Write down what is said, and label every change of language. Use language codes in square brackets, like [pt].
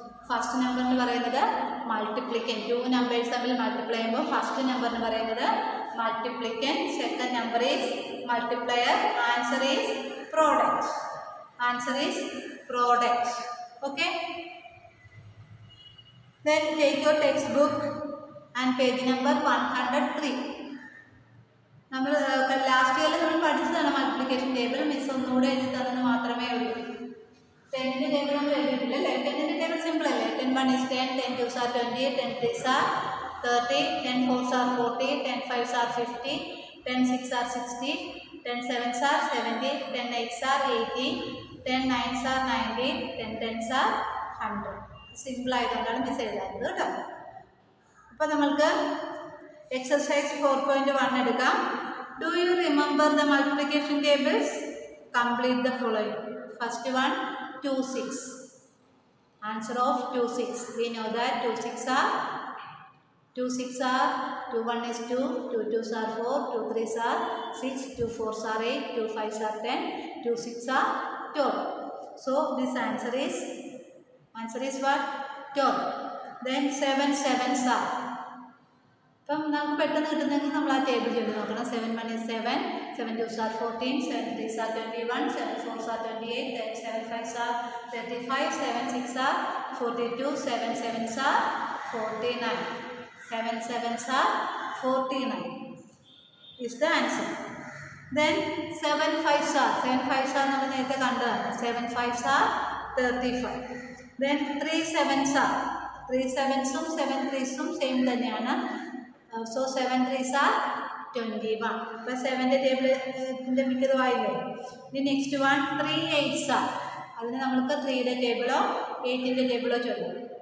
[ml] First നമ്പറിന് പറയുന്നത് മൾട്ടിപ്ലിക്കൻ. 2 numbers തമ്മിൽ മൾട്ടിപ്ലൈ ചെയ്യുമ്പോൾ ഫസ്റ്റ് നമ്പറിന് പറയുന്നത് മൾട്ടിപ്ലിക്കൻ, [en] Second number is multiplier, answer is product. Answer is product. Okay, then take your textbook and page number 103. [ml] നമ്മൾ last ഇയറിൽ നമ്മൾ പഠിച്ചതാണ് മൾട്ടിപ്ലിക്കേഷൻ ഒന്നുകൂടെ എഴുതി തന്നെന്ന് മാത്രമേ ഉള്ളൂ. 10ന്റെ ടേബിൾ നമ്മൾ എഴുതിയിട്ടില്ല അല്ലേ? 10ന്റെ ടേബിൾ സിമ്പിൾ അല്ലേ? [en] 10 1 is 10, 10 2s are 20, 10 3s are 30, 10 4s are 40, 10 5s are 50, 10 6s are 60, 10 7s are 70, 10 8s are 80, 10 9s are 90, 10 10s are 100. [ml] Simple ആയതുകൊണ്ടാണ് മിസ് എഴുതാത്തത് കേട്ടോ. അപ്പോൾ നമ്മൾക്ക് എക്സസൈസ് 4.1 എടുക്കാം. [en] Do you remember the multiplication tables? Complete the following. First one 2 6. Answer of 2 6. We know that 2 6 are 2 1 is 2, 2 2s are 4, 2 3s are 6, 2 4s are 8, 2 5s are 10, 2 6 are 12. So this answer is what? 12. Then 7 7s are. [ml] അപ്പം നമുക്ക് പെട്ടെന്ന് കിട്ടുന്നെങ്കിൽ നമ്മൾ ആ table ചെയ്ത് നോക്കണം. [en] 7 1 is 7, 7 2s are 14, 7 3s are 21, 7 4s are 28, 7 5s are 35, 7 6s are 42, 7 7s are 49. 7 7s are 49 is the answer. Then 7 5s are [ml] നമ്മൾ നേരത്തെ കണ്ടതാണ്. [en] 7 5s are 35. Then 3 7s are [ml] 3 7സും 7 3സും same തന്നെയാണ്. [en] So 7 3s are 21. [ml] അപ്പോൾ 7ന്റെ ടേബിളിൻ്റെ മിക്കതും ആയില്ലേ. ഇനി നെക്സ്റ്റ് വൺ 3 8s are. അതിന് നമുക്ക് 3യുടെ ടേബിളോ 8ന്റെ ടേബിളോ ചൊല്ലും.